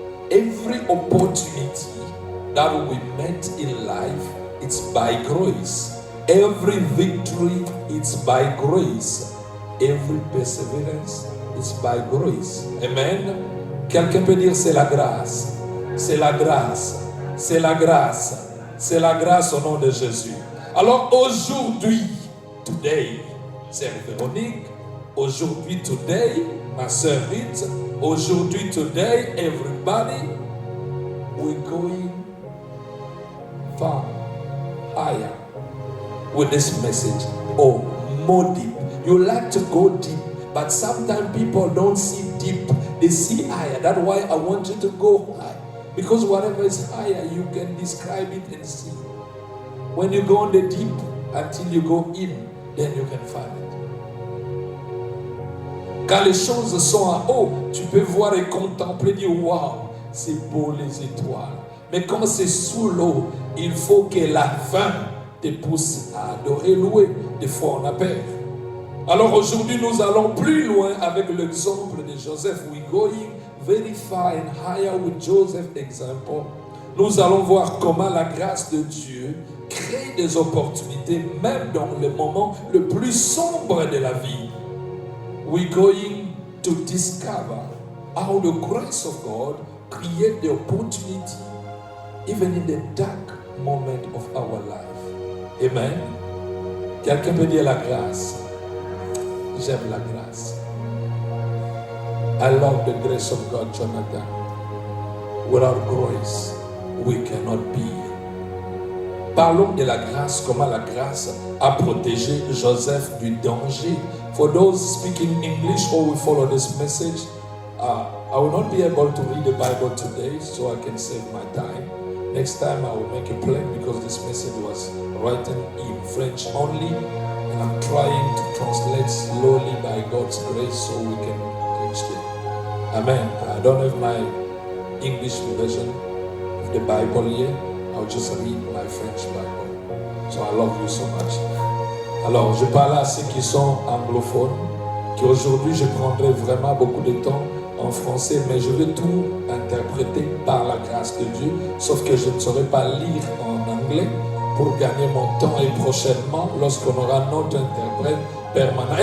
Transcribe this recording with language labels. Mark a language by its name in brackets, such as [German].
[English] Every opportunity that we met in life, it's by grace. Every victory, it's by grace. Every perseverance, it's by grace. Amen. [French] Quelqu'un peut dire c'est la grâce. C'est la grâce. C'est la grâce. C'est la grâce au nom de Jésus. Alors aujourd'hui, today, c'est Véronique. Aujourd'hui, today, ma sœur Rite. [English] Aujourd'hui, today, everybody, we're going far higher with this message. Oh, more deep. You like to go deep, but sometimes people don't see deep. They see higher. That's why I want you to go high. Because whatever is higher, you can describe it and see. When you go on the deep, until you go in, then you can find it. [French] Quand les choses sont en haut, tu peux voir et contempler, dire waouh, c'est beau les étoiles. Mais quand c'est sous l'eau, il faut que la faim te pousse à adorer, louer. Des fois on a peur. Alors aujourd'hui nous allons plus loin avec l'exemple de Joseph. [English] We're going very far and higher with Joseph's example. [French] Nous allons voir comment la grâce de Dieu crée des opportunités même dans le moment le plus sombre de la vie. [English] We're going to discover how the grace of God creates the opportunity even in the dark moment of our life. Amen. [French] Quelqu'un peut dire la grâce. J'aime la grâce. [English] I love the grace of God, Jonathan. Without grace, we cannot be. [French] Parlons de la grâce, comment la grâce a protégé Joseph du danger. [English] For those speaking English or we follow this message, I will not be able to read the Bible today, so I can save my time. Next time I will make a plan because this message was written in French only, and I'm trying to translate slowly by God's grace so we can reach there. Amen. I don't have my English version of the Bible here. I'll just read my French Bible. So I love you so much. [French] Alors, je parle à ceux qui sont anglophones, qu'aujourd'hui je prendrai vraiment beaucoup de temps en français, mais je vais tout interpréter par la grâce de Dieu, sauf que je ne saurais pas lire en anglais pour gagner mon temps et prochainement, lorsqu'on aura notre interprète permanent.